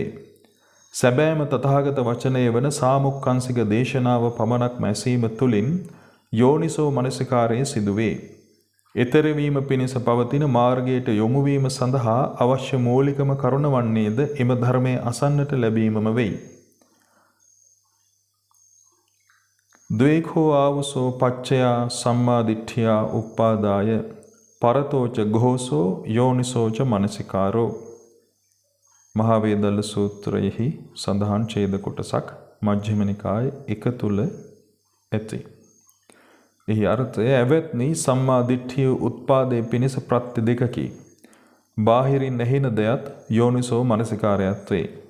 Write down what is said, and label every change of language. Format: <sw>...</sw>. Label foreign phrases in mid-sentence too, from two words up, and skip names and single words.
<si>සැබෑම තථාගත වචනය වන සාමුක්ඛංශික දේශනාව පමණක් ඇසීම තුළින් යෝනිසෝ මනසිකාරය සිදුවේ. එතරවීම පිණිස පවතින මාර්ගයට යොමුවීම සඳහා අවශ්‍ය මූලිකම කරුණ වන්නේද එම ධර්මය අසන්නට ලැබීමම වෙයි.</si> <pi>ද්වේඛෝ ආවසෝ පච්චයා සම්මාදිට්ඨියා උප්පාදාය පරතෝච ඝෝසෝ යෝනිසෝච මනසිකාරෝ.</pi> <si>මහා වේදල්ල සූත්‍රයෙහි සඳහන් ඡේද කොටසක් මජ්ක්‍ධිම නිකායේ 1 තුල ඇති. එහි අර්ථය ඇවැත්නි සම්මා දිට්ඨිය උත්පාදයේ පිණිස ප්‍රත්‍ය දෙකකි. බාහිරින් ඇහෙන දෙයත් යෝනිසෝ මනසිකාරයත් වේ.</si>